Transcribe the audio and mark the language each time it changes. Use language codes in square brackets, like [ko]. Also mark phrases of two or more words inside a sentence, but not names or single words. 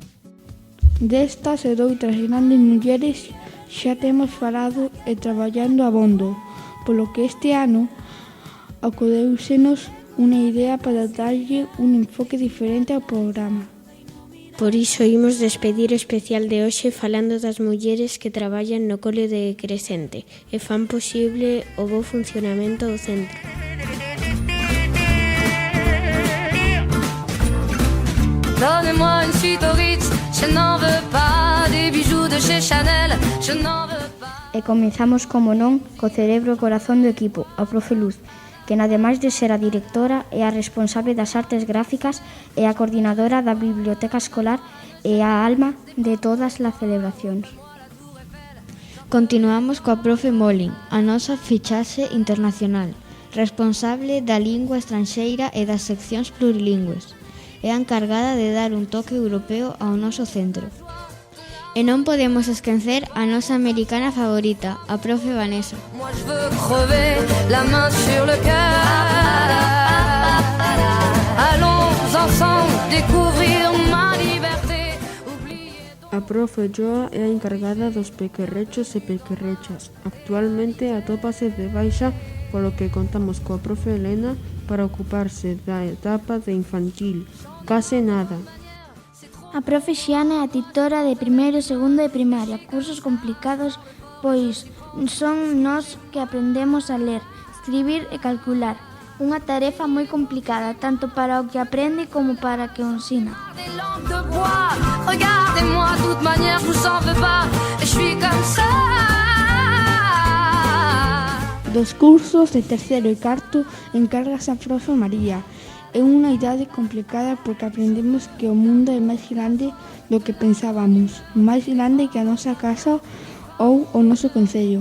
[gl] Destas e doutras grandes mulleres xa temos falado e traballando abondo, polo que este ano acudéusenos unha idea para darlle un enfoque diferente ao programa. Por iso imos despedir o especial de hoxe falando das mulleres que traballan no cole de Crecente e fan posible o bo funcionamento do centro. [fr] Donnez-moi une suite au Ritz, je n'en veux pas. Des bijoux de chez Chanel, je n'en veux pas. [gl] E comezamos, como non, co cerebro e corazón do equipo, a profe Luz, que ademais de ser a directora é a responsable das artes gráficas e a coordinadora da biblioteca escolar e a alma de todas as celebracións. Continuamos coa profe Molin, a nosa fichaxe internacional, responsable da lingua estranxeira e das seccións plurilingües. É a encargada de dar un toque europeo ao noso centro. E non podemos esquecer a nosa americana favorita, a profe Vanessa. [fr] Moi je veux crever la main sur le cœur. Allons ensemble découvrir ma liberté. [gl] A profe Joa é a encargada dos pequerrechos e pequerrechas. Actualmente atópase de baixa, polo que contamos coa profe Elena para ocuparse da etapa de infantil. Case nada. A profe Xiana é a titora de primeiro e segundo de primaria, cursos complicados, pois son nós que aprendemos a ler, escribir e calcular. Unha tarefa moi complicada, tanto para o que aprende como para o que o ensina. [fr] Des lampes de bois, regardez-moi, de toute manière je vous en veux pas, je suis comme ça. [gl] Dos cursos de terceiro e cuarto encárgase a profe María. É unha idade complicada porque aprendemos que o mundo é máis grande do que pensábamos, máis grande que a nosa casa ou o noso concello.